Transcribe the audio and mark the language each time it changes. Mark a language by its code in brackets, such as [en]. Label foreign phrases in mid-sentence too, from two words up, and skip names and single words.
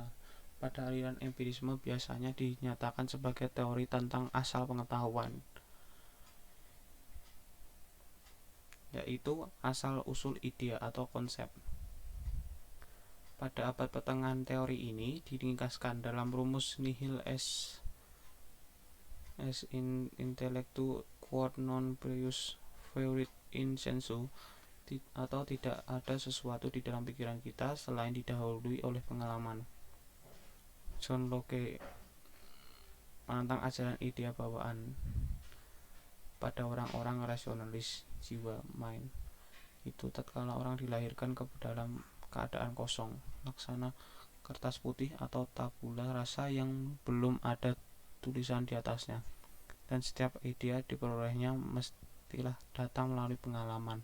[id] Pada aliran empirisme biasanya dinyatakan sebagai teori tentang asal pengetahuan, yaitu asal-usul ide atau konsep. Pada abad pertengahan, teori ini diringkaskan dalam rumus [la] nihil est in intellectu quod non prius fuerit in sensu, [id] atau tidak ada sesuatu di dalam pikiran kita selain didahului oleh pengalaman. John Locke menentang ajaran idea bawaan pada orang-orang rasionalis jiwa mind. Itu tatkala orang dilahirkan ke dalam keadaan kosong, laksana kertas putih atau [la] tabula rasa [id] yang belum ada tulisan di atasnya, dan setiap idea diperolehnya mestilah datang melalui pengalaman.